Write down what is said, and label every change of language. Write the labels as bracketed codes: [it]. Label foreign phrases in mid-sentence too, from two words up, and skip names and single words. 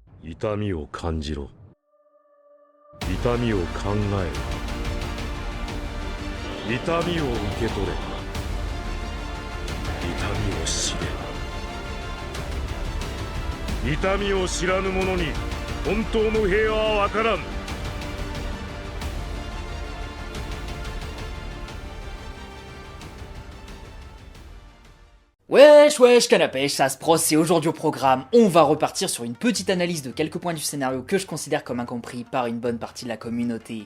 [ja] 痛みを感じろ。痛みを考えろ。痛みを受け取れ。痛みを知れ。痛みを知らぬ者に本当の平和は分からん。 [fr] Wesh canapèche, ça se procès. Aujourd'hui au programme, on va repartir sur une petite analyse de quelques points du scénario que je considère comme incompris par une bonne partie de la communauté.